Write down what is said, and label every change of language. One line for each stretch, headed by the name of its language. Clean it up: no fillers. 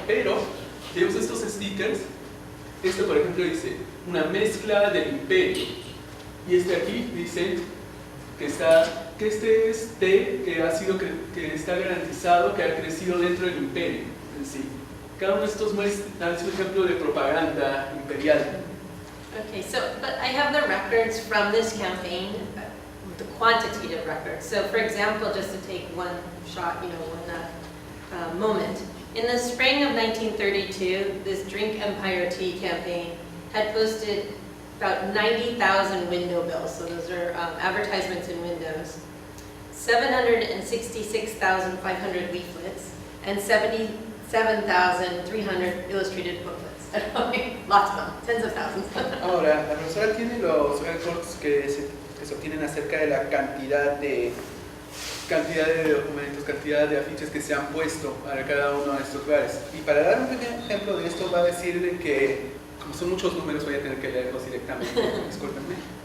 Spanish: Pero tenemos estos stickers. Esto, por ejemplo, dice una mezcla del imperio, y este aquí dice que este es té que está garantizado, que ha crecido dentro del imperio en sí. Cada uno de estos es un ejemplo de propaganda imperial.
English: Okay, but I have the records from this campaign, the quantitative records. So for example, just to take one shot, one moment, In the spring of 1932, this Drink Empire Tea campaign had posted about 90,000 window bills, so those are advertisements in windows, 766,500 leaflets, and 77,300 illustrated booklets. Lots of them, tens of thousands.
Spanish: Ahora, la profesora tiene los récords que se obtienen acerca de la cantidad de documentos, cantidad de afiches que se han puesto para cada uno de estos lugares. Y para dar un pequeño ejemplo de esto, va a decir que, como son muchos números, voy a tener que leerlos directamente, discúlpenme.